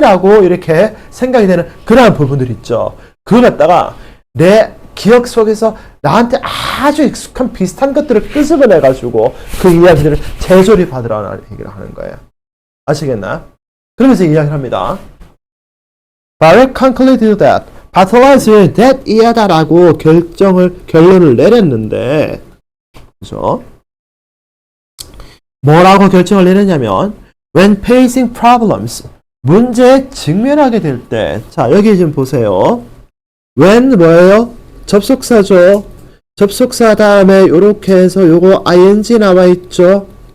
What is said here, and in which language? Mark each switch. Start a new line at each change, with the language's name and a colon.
Korean: 라고 이렇게 생각이 되는 그러한 부분들이 있죠. 그걸 갖다가 내 기억 속에서 나한테 아주 익숙한 비슷한 것들을 끄집어내가지고 그 이야기들을 재조립하더라는 얘기를 하는 거예요. 아시겠나? 그러면서 이야기를 합니다.
English: Barrett concluded that Bartholaz's that
Korean: 이하다라고 결론을 내렸는데, 그죠? 뭐라고 결정을 내렸냐면,
English: when facing problems,
Korean: 문제에 직면하게 될 때, 자, 여기 좀 보세요. when 뭐예요? 접속사죠. 접속사 다음에 요렇게 해서 요거 ing 나와 있죠.